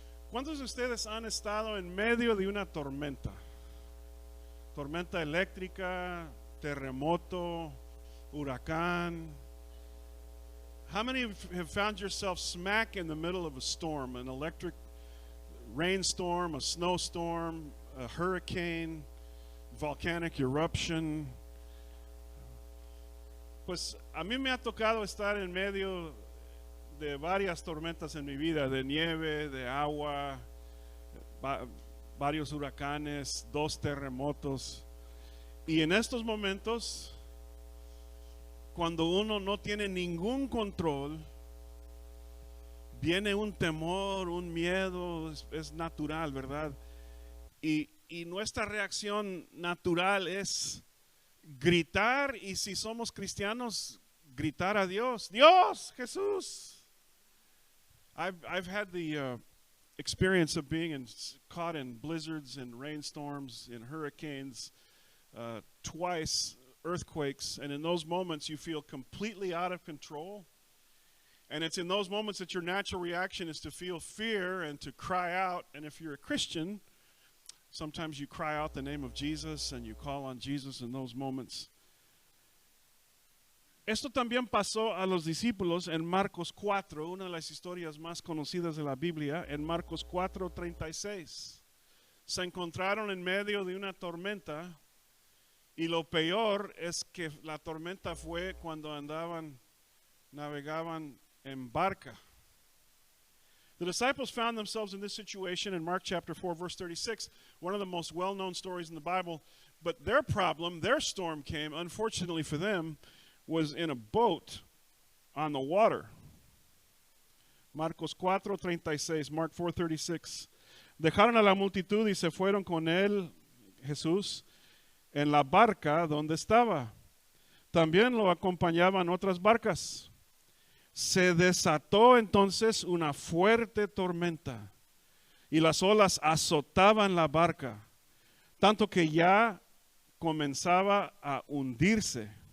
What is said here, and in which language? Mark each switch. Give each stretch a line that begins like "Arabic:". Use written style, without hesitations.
Spanish: ¿Cuántos de ustedes han estado en medio de una tormenta? Tormenta eléctrica, terremoto, huracán.
English: How many have found yourself smack in the middle of a storm, an electric rainstorm, a snowstorm, a hurricane, volcanic eruption?
Spanish: Pues a mí me ha tocado estar en medio de varias tormentas en mi vida, de nieve, de agua, varios huracanes, 2 terremotos. Y en estos momentos, cuando uno no tiene ningún control, viene un temor, un miedo, es natural, ¿verdad? Y nuestra reacción natural es gritar, y si somos cristianos, gritar a Dios. Dios, Jesús.
English: I've had the experience of being caught in blizzards and rainstorms, in hurricanes, twice, earthquakes, and in those moments you feel completely out of control. And it's in those moments that your natural reaction is to feel fear and to cry out. And if you're a Christian, sometimes you cry out the name of Jesus and you call on Jesus in those moments.
Spanish: Esto también pasó a los discípulos en Marcos 4, una de las historias más conocidas de la Biblia. En Marcos 4:36 se encontraron en medio de una tormenta, y lo peor es que la tormenta fue cuando navegaban en barca.
English: The disciples found themselves in this situation in Mark chapter 4 verse 36, one of the most well-known stories in the Bible. But their problem, their storm came, unfortunately for them, was in a boat on the water.
Spanish: Marcos 4:36, Mark 4:36. Dejaron a la multitud y se fueron con él, Jesús, en la barca donde estaba. También lo acompañaban otras barcas. Se desató entonces una fuerte tormenta y las olas azotaban la barca, tanto que ya comenzaba a hundirse.